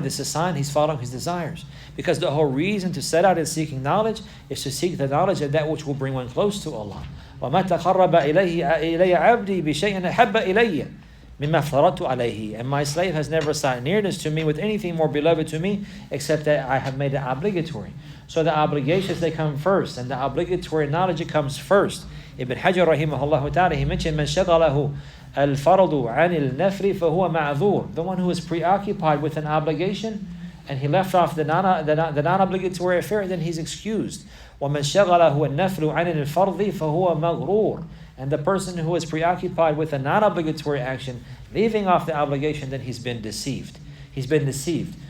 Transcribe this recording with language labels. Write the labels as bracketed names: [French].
[English] This is a sign he's following his desires. Because the whole reason to set out in seeking knowledge is to seek the knowledge of that which will bring one close to Allah. [Arabic] وَمَا تَقَرَّبَ إِلَيَّ عَبْدِي بِشَيْءٍ أَحَبَّ إِلَيَّ مِمَّا فَرَضْتُ عَلَيْهِ. [English] And my slave has never sought nearness to me with anything more beloved to me except that I have made it obligatory. So the obligations, they come first, and the obligatory knowledge, it comes first. Ibn Hajar rahimahullah ta'ala, he mentioned [Arabic] مَنْ شَغَلَهُ الْفَرْضُ عَنِ النَّفْرِ فَهُوَ مَعْذُورٌ. [English] The one who is preoccupied with an obligation and he left off the non-obligatory affair, then he's excused. [Arabic] وَمَنْ شَغَلَهُ النَّفْلُ عَنِ الْفَرْضِ فَهُوَ مَغْرُورٌ. [English] And the person who is preoccupied with a non-obligatory action, leaving off the obligation, then he's been deceived. He's been deceived.